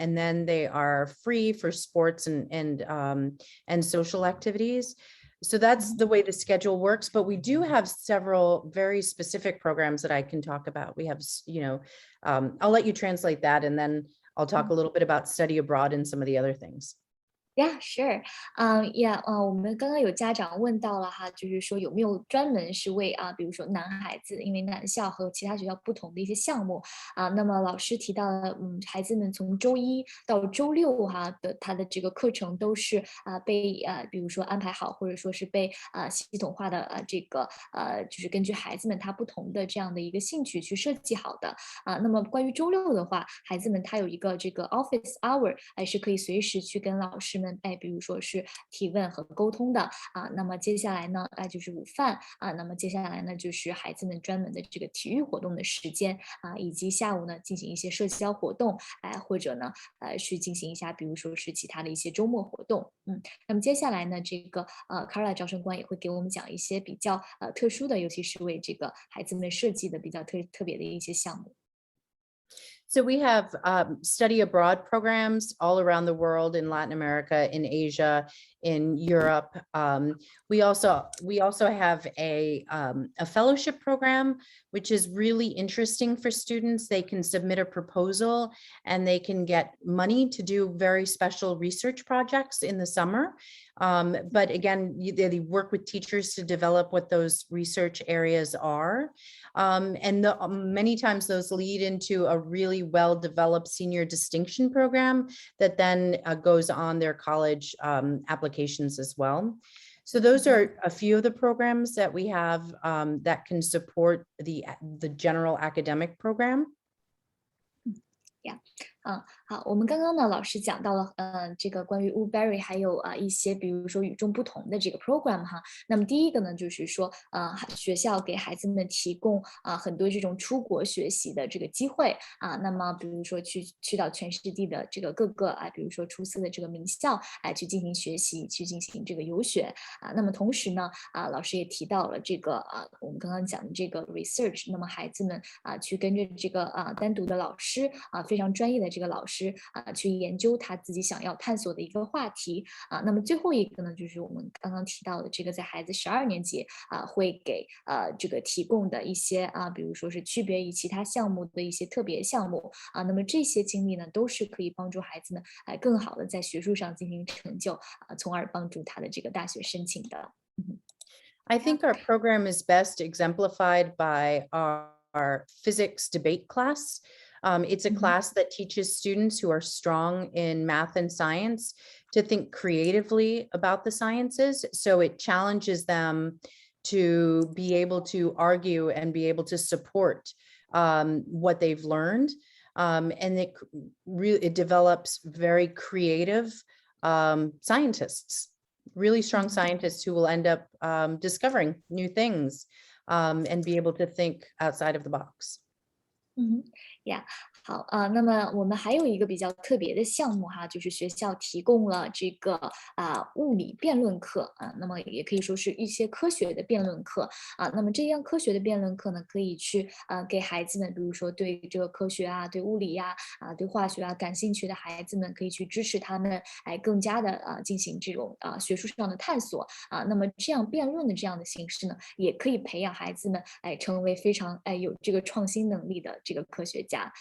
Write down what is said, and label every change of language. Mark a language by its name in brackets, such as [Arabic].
[English] And then they are free for sports and social activities. So that's the way the schedule works. But we do have several very specific programs that I can talk about. We have, I'll let you translate that, and then I'll talk a little bit about study abroad and some of the other things. Yeah, sure. Yeah. [Chinese] 我们刚刚有家长问到了就是说有没有专门是为比如说男孩子，因为男校和其他学校不同的一些项目那么老师提到了，孩子们从周一到周六他的这个课程都是被比如说安排好，或者说是被系统化的这个就是根据孩子们他不同的这样的一个兴趣去设计好的那么关于周六的话，孩子们他有一个这个 office hour，是可以随时去跟老师们们比如说是提问和沟通的那么接下来呢就是午饭那么接下来呢就是孩子们专门的这个体育活动的时间以及下午呢进行一些社交活动或者呢去进行一下比如说是其他的一些周末活动。那么接下来呢这个Carla 招生官也会给我们讲一些比较特殊的，尤其是为这个孩子们设计的比较特别的一些项目。 [English] So we have study abroad programs all around the world, in Latin America, in Asia, in Europe. We also have a fellowship program, which is really interesting for students. They can submit a proposal and they can get money to do very special research projects in the summer. But again, they work with teachers to develop what those research areas are. And many times those lead into a really well-developed senior distinction program that then goes on their college applications as well. So those are a few of the programs that we have that can support the general academic program. Yeah. [Chinese] 好，我们刚刚呢，老师讲到了，这个关于 Woodberry 还有一些，比如说与众不同的这个 program 哈。那么第一个呢，就是说，学校给孩子们提供很多这种出国学习的这个机会那么比如说去到全世界的这个各个比如说出色的这个名校去进行学习，去进行这个游学那么同时呢，老师也提到了这个我们刚刚讲的这个 research， 那么孩子们去跟着这个单独的老师非常专业的这个老师去研究他自己想要探索的一个话题那么最后一个呢，就是我们刚刚提到的这个在孩子12年级会给这个提供的一些比如说是区别于其他项目的一些特别项目那么这些经历呢，都是可以帮助孩子们更好的在学术上进行成就从而帮助他的这个大学申请的。 [English] I think our program is best exemplified by our physics debate class. It's a class that teaches students who are strong in math and science to think creatively about the sciences. So it challenges them to be able to argue and be able to support what they've learned. And it develops very creative scientists, really strong scientists who will end up discovering new things and be able to think outside of the box. Yeah. [Chinese] 好那么我们还有一个比较特别的项目哈，就是学校提供了这个物理辩论课那么也可以说是一些科学的辩论课那么这样科学的辩论课呢，可以去给孩子们，比如说对这个科学对物理对化学感兴趣的孩子们，可以去支持他们更加的进行这种学术上的探索那么这样辩论的这样的形式呢，也可以培养孩子们成为非常有这个创新能力的这个科学家。